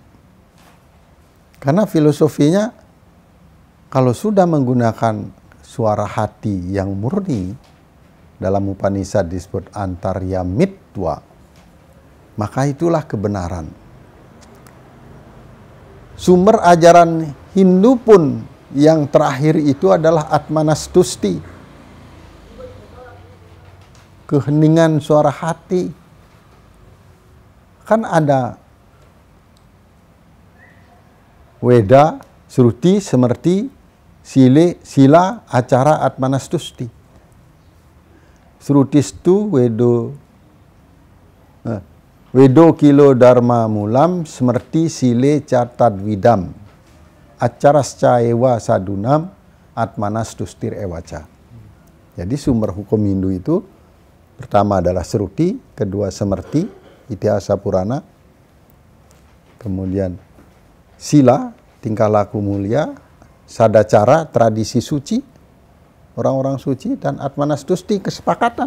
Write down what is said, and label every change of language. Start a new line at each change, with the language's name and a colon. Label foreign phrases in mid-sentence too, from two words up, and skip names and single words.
Indonesian: Karena filosofinya, kalau sudah menggunakan suara hati yang murni, dalam Upanishad disebut
Sanskrit: antarya mitwa,
Indonesian: maka itulah kebenaran. Sumber ajaran Hindu pun yang terakhir itu adalah Atmanastusti, keheningan suara hati. Kan ada Weda, Sruti, Semerti, Sila, Acara, Atmanastusti.
Sanskrit: Srutistu Wedo kilo dharma mulam, Semerti sile catad widam, acarasca ewa sadunam, atmanastustir ewaca.
Indonesian: Jadi sumber hukum Hindu itu pertama adalah Sruti, kedua Semerti, Itihasa Purana, kemudian Sila, tingkah laku mulia, Sadacara, tradisi suci, orang-orang suci, dan Atmanastusti, kesepakatan.